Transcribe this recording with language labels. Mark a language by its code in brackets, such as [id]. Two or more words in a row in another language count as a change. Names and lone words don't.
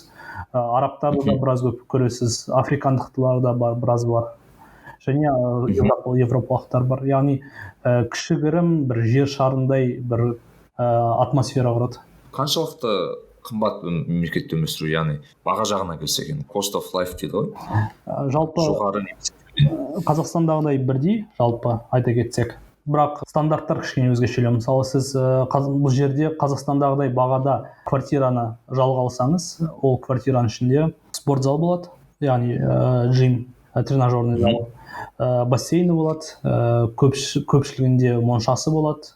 [kk] Арабтарды да біраз көп көресіз, африкандықтар да біраз бар, және европалықтар бар. Яғни кішігірім бір жер шарындай бір атмосфера құрады. Қаншалықты қымбат мемлекетте өмір сүру, яғни баға жағына келсек, [en] cost of life [kk] дейді ғой? Жалпы жоғары Қазақстандағыдай бірдей, жалпы айта кетсек. бірақ стандарттар кішкене өзгешелеу. Мысалы сіз бұл жерде Қазақстандағыдай бағада квартираны жалға алсаңыз, ол квартираның ішінде спортзал болады, яғни жим, [ru] тренажерный зал, [kk] бассейні болады, көпшілігінде моншасы болады.